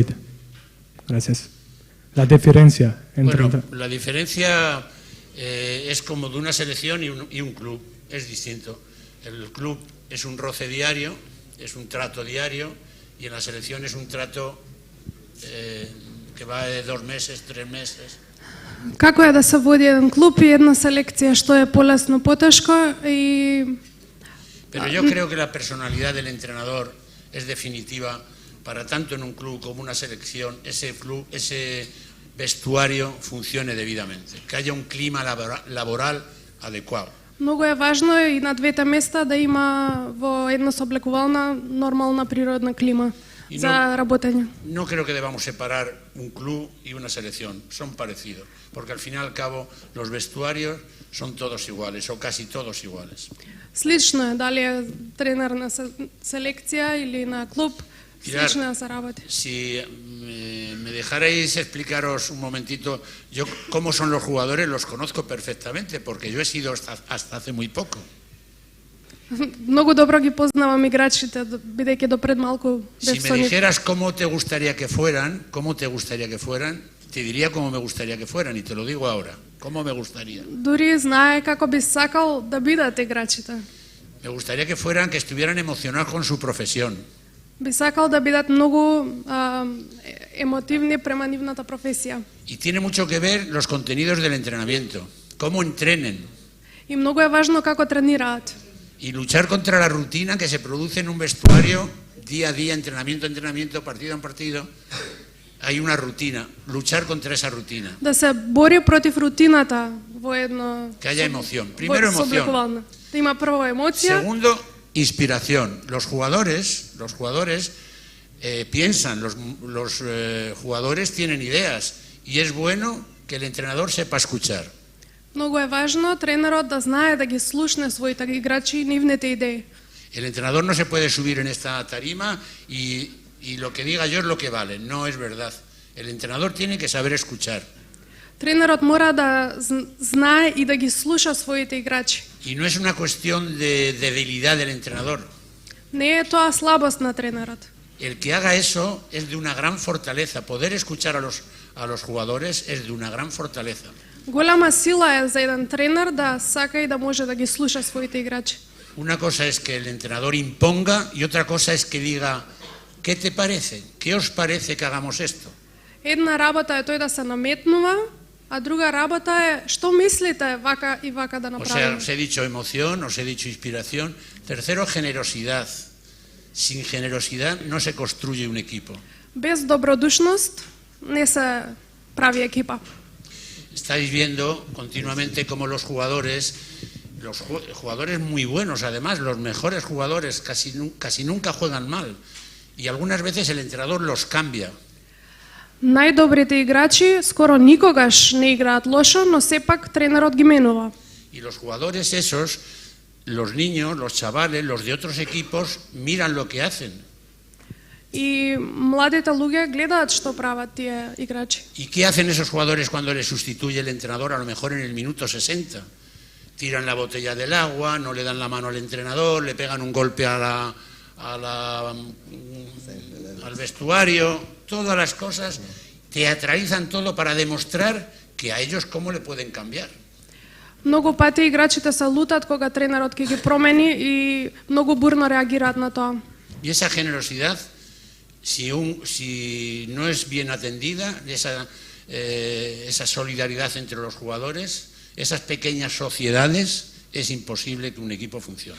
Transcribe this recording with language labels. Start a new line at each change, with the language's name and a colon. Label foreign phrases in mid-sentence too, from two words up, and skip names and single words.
Spanish: Gracias. La diferencia entre... Bueno, la diferencia es como de una selección y un club, es distinto. El club es un roce diario, es un trato diario, y en la selección es un trato que va de 2 meses, 3 meses.
Serbian: Kako je da se vodi jedan klub i jedna selekcija, što je polesno poteško i...
Spanish: Pero yo creo que la personalidad del entrenador es definitiva para tanto en un club como una selección, ese vestuario funcione debidamente, que haya un clima laboral adecuado.
Macedonian: Много е важно и на двете места да има во една сооблекувална, нормална природна клима за работење.
Spanish: No creo que debamos separar un club y una selección, son parecidos, porque al fin y al cabo los vestuarios son todos iguales o casi todos iguales.
Macedonian: Слично е дали е тренер на селекција или на клуб, слично е се работи.
Spanish: Si me dejarais explicaros un momentito, yo cómo son los jugadores los conozco perfectamente, porque yo he sido hasta hace muy poco.
Macedonian: Много добро ги познавам играчите, бидејќи до пред малку бев
Spanish: Si me dijeras cómo te gustaría que fueran, te diría cómo me gustaría que fueran y te lo digo ahora. ¿Cómo me gustaría?
Macedonian: Дури знае како би сакал да бидат играчите.
Spanish: Me gustaría que fueran, que estuvieran emocionados con su profesión.
Macedonian: Би сакал да бидат многу емотивни према нивната професија.
Spanish: Y tiene mucho que ver los contenidos del entrenamiento, cómo entrenen.
Macedonian: И многу е важно како тренираат.
Spanish: Y luchar contra la rutina que se produce en un vestuario día a día, entrenamiento a entrenamiento, partido a partido. Hay una rutina, luchar contra esa rutina.
Macedonian: Да се бори против рутината во едно...
Spanish: Que haya emoción. Primero emoción.
Macedonian: Да има прво емоција.
Spanish: Segundo, inspiración. Los jugadores piensan, los jugadores tienen ideas y es bueno que el entrenador sepa escuchar.
Macedonian: Многу е важно тренерот да знае да ги слушне своите играчи и нивните идеи.
Spanish: El entrenador no se puede subir en esta tarima y lo que diga yo es lo que vale. No es verdad. El entrenador tiene que saber escuchar.
Macedonian: Тренерот мора да знае и да ги слуша своите играчи.
Spanish: Y no es una cuestión de debilidad del entrenador.
Macedonian: Не е тоа слабост на тренерот.
Spanish: El que haga eso es de una gran fortaleza. Poder escuchar a los jugadores es de una gran fortaleza.
Macedonian: Голема сила е за еден тренер да сака и да може да ги слуша своите играчи.
Spanish: Una cosa es que el entrenador imponga y otra cosa es que diga, ¿qué te parece? ¿Qué os parece que hagamos esto?
Macedonian: Една работа е тој да се наметнува, а друга работа е што мислите вака и вака да
Spanish: O sea,
Macedonian: направиме.
Spanish: os he dicho emoción, os he dicho inspiración. Tercero, generosidad. Sin generosidad no se construye un equipo.
Macedonian: Без добродушност не се прави екипа.
Spanish: Estáis viendo continuamente cómo los jugadores muy buenos, además, los mejores jugadores casi nunca juegan mal. Y algunas veces el entrenador los cambia.
Macedonian: Најдобрите играчи скоро никогаш не играат лошо, но сепак тренерот ги менува.
Spanish: Y los jugadores esos, los niños, los chavales, los de otros equipos, miran lo que hacen.
Macedonian: И младите луѓе гледаат што прават тие играчи.
Spanish: ¿Y qué hacen esos jugadores cuando les sustituye el entrenador a lo mejor en el minuto 60? Tiran la botella del agua, no le dan la mano al entrenador, le pegan un golpe al vestuario, todas las cosas, teatralizan todo para demostrar que a ellos cómo le pueden cambiar.
Macedonian: Многу пати играчите се лутат кога тренерот ќе ги промени и многу бурно реагираат на тоа.
Spanish: Y esa generosidad, si no es bien atendida, esa solidaridad entre los jugadores, esas pequeñas sociedades, es imposible que un equipo funcione.